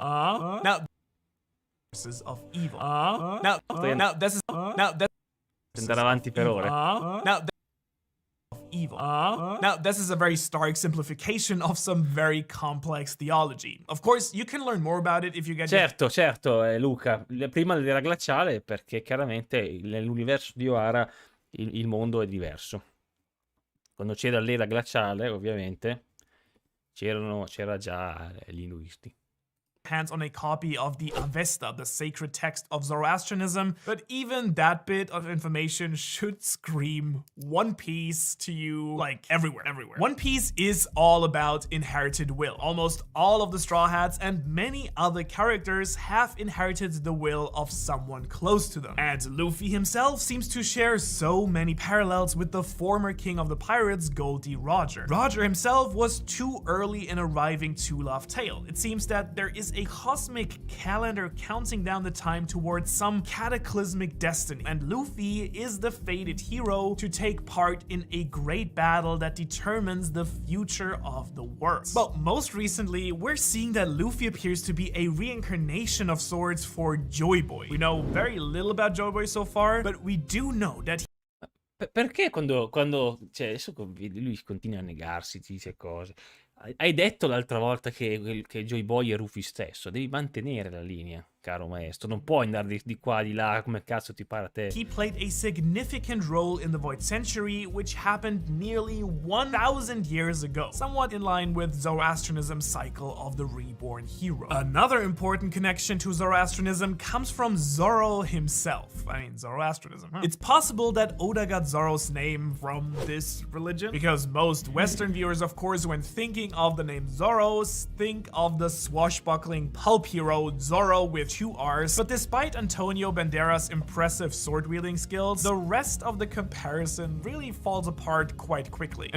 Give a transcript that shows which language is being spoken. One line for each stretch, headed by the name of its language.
English: Now, forces of evil. Now, this is
Italian: Andare avanti per ore.
English: Evil. Now, this is a very stark simplification of some very complex theology. Of course, you can learn more about it if you get...
Italian: Certo, Luca, prima dell'era glaciale, perché chiaramente nell'universo di Ohara il mondo è diverso. Quando c'era l'era glaciale, ovviamente, c'era già gli induisti.
English: hands on a copy of the Avesta, the sacred text of Zoroastrianism, but even that bit of information should scream One Piece to you, like everywhere. One Piece is all about inherited will. Almost all of the Straw Hats and many other characters have inherited the will of someone close to them. And Luffy himself seems to share so many parallels with the former king of the pirates, Goldie Roger. Roger himself was too early in arriving to Laughtail. It seems that there is a cosmic calendar counting down the time towards some cataclysmic destiny, and Luffy is the fated hero to take part in a great battle that determines the future of the world. But most recently, we're seeing that Luffy appears to be a reincarnation of sorts for Joy Boy. We know very little about Joy Boy so far, but we do know that
Italian: Perché cioè, adesso lui continua a negarsi, ti dice cose. Hai detto l'altra volta che Joy Boy è Rufy stesso, devi mantenere la linea, caro maestro, non puoi andare di qua, di là, come cazzo ti pare a te.
English: he played a significant role in the Void Century, which happened nearly 1,000 years ago, somewhat in line with Zoroastrianism's cycle of the reborn hero. Another important connection to Zoroastrianism comes from Zoro himself. I mean, Zoroastrianism, huh? It's possible that Oda got Zoro's name from this religion, because most Western viewers, of course, when thinking of the name Zoro, think of the swashbuckling pulp hero Zoro with 2 R's, but despite Antonio Banderas' impressive sword-wielding skills, the rest of the comparison really falls apart quite quickly.